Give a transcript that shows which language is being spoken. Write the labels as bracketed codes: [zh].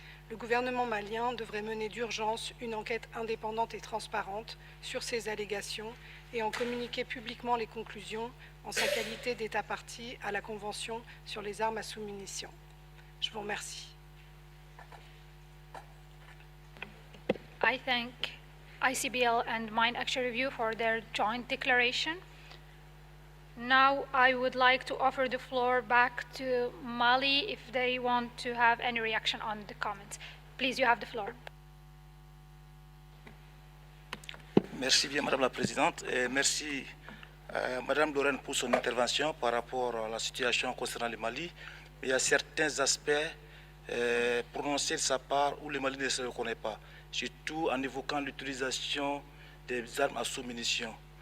[fr] Le gouvernement malien devrait mener d'urgence une enquête indépendante et transparente sur ces allégations et en communiquer publiquement les conclusions en sa qualité d'État partie à la Convention sur les armes à sous-munitions. Je vous remercie. [en] I thank ICBL and Mine Action Review for their joint declaration. Now I would like to offer the floor back to Mali if they want to have any reaction on the comments. Please, you have the floor. [fr] Merci bien, Madame la Présidente, et merci Madame Lorraine pour son intervention par rapport à la situation concernant le Mali. Il y a certains aspects prononcée de sa part où le Mali ne se reconnaît pas, surtout en évoquant l'utilisation des armes à sous-munitions.